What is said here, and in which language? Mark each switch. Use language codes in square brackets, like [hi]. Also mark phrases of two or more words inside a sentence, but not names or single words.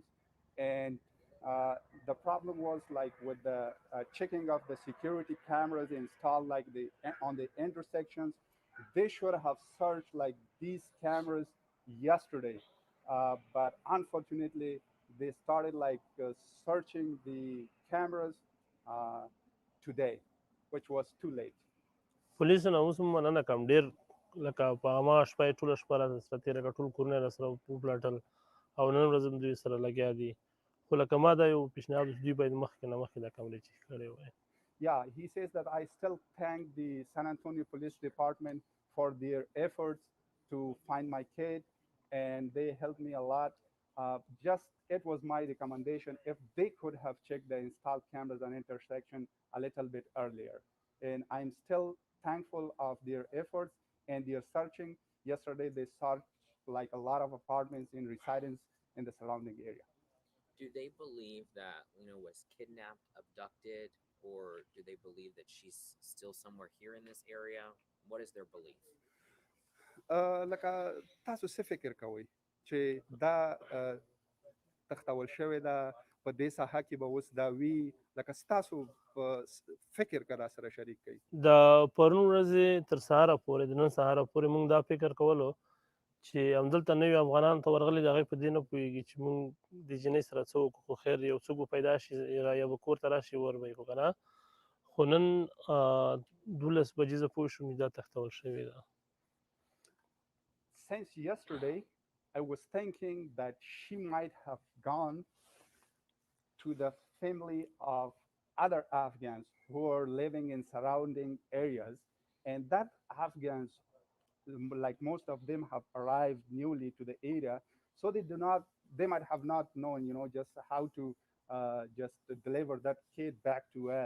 [en] And the problem was like with the checking of the security cameras installed like on the intersections. They should have searched like these cameras yesterday, but unfortunately they started like searching the cameras today, which was too late. [ps] پولیسو نه اوس هم مننه کوم ډېر لکه په هماغه شپه یې ټوله شپه را سره تېره کړه ټول کورونه یې را سره وپلټل او نن ورځ هم دوی سره لګیا دي خو لکه ما دا یو پیشنهاد دوی باید مخکې نه مخکې دا کمرې چیک کړی وای [en] Yeah, he says that I still thank the San Antonio Police Department for their efforts to find my kid, and they helped me a lot. Just it was my recommendation if they could have checked the installed cameras on intersection a little bit earlier. And I'm still thankful of their efforts and their searching. Yesterday, they searched like a lot of apartments in residence in the surrounding area. Do they believe that Lena was kidnapped, abducted, or do they believe that she's still somewhere here in this area? What is their belief? [ps] لکه تاسو څه فکر کوئ چې دا تختول شوې ده په دې ساحه کې به اوس دا وي لکه ستاسو فکر که را سره شریک کوي د پرون ورځې تر سهاره پورې د نن سهاره پورې موږ دا فکر کولو چې همدلته نوي افغانان ته ورغلي د هغې په دې نه پوهېږي چې موږ د جنۍ سره څه وکړو خو خیر یو څوک به پیدا شي یا به کور ته راشي ور به یې کړو که نه خو نن 12 بجې زه پوه شوم چې دا تختول شوې ده [en] Since yesterday, I was thinking that she might have gone to the family of other Afghans who are living in surrounding areas, and that Afghans, like most of them, have arrived newly to the area, so they might have not known, just how to just deliver that kid back to us.